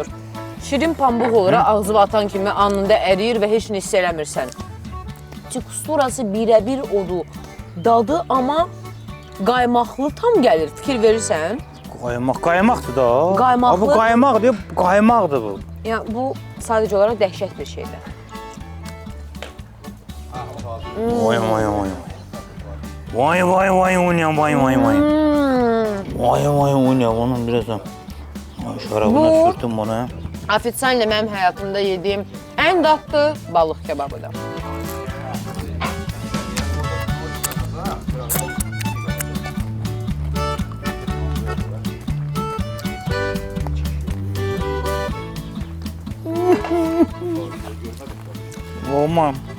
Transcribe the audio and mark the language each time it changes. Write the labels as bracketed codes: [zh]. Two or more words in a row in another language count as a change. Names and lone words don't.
[az] Şirin pambıq olur, ağzı atan kimi anında əriyir və heç nə hiss eləmirsən. Teksturası birəbir odur. Dadı amma qaymaqlı tam gəlir, fikir verirsən. Qaymaqdır da. Qaymaqlı. Bu qaymaq deyib, qaymaqdır bu. Ya bu sadəcə olaraq dəhşət bir şeydir. Vay vay vay. Vay vay vay ulan vay vay vay. Vay vay ulan onun birazdan. Ay şarabına Bu- sürtüm bunu. Ofitsiallə mənim həyatımda yediyim ən dadlı balıq kebabıdır. Aman.